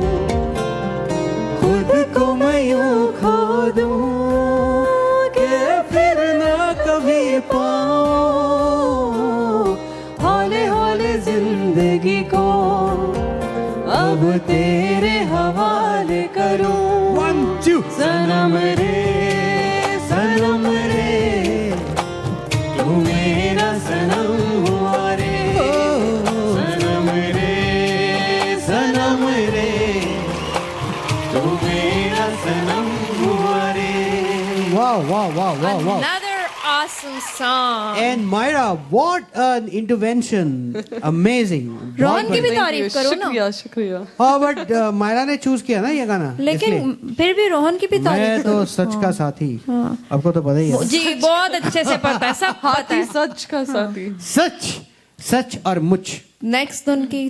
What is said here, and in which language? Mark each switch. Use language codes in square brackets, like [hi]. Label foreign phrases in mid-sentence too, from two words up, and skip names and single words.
[hi] खुद को मैं यूं खो दूं कि फिर ना कभी पाऊं, हौले हौले जिंदगी को अब तेरे हवाले करूं। 1, 2. सनम रे तू मेरा सनम हुआ रे, सनम रे तू मेरा सनम हुआ रे। [en] Wow. Another awesome song. And Myra, what an intervention. Amazing. [hi] रोहन की भी तारीफ करो ना। शुक्रिया। हाँ, बट मायरा ने चूज किया ना ये गाना, लेकिन इसलिए। फिर भी रोहन की भी तारीफ मैं करो। तो सच का साथी, आपको तो पता ही है। जी बहुत अच्छे से पता है, सब पता है। सच का साथी। सच और मुच। नेक्स्ट धुन की तरफ